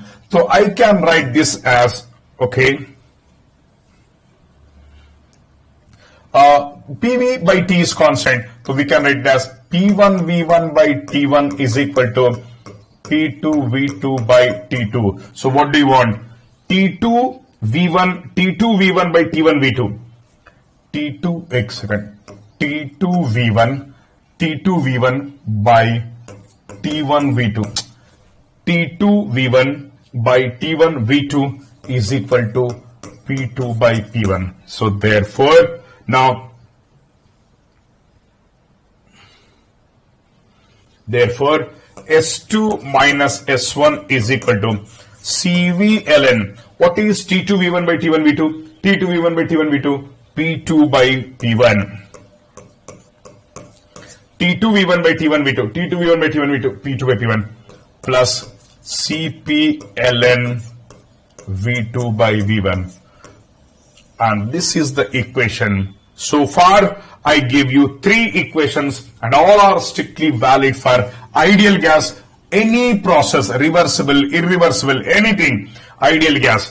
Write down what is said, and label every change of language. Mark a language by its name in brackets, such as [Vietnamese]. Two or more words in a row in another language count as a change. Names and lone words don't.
[English] So I can write this as, okay, PV by T is constant, so we can write it as P1 V1 by T1 is equal to P2 V2 by T2. So what do you want? T2 V1 by T1 V2. T2 V1 by T1 V2. T2 V1 by T1 V2 is equal to P2 by P1. So therefore, now, therefore, S2 minus S1 is equal to CV ln. What is T2 V1 by T1 V2? T2 V1 by T1 V2, P2 by P1. T2 V1 by T1 V2, T2 V1 by T1 V2, P2 by P1 plus Cp ln V2 by V1. And this is the equation. So far, I give you 3 equations and all are strictly valid for ideal gas, any process, reversible, irreversible, anything, ideal gas.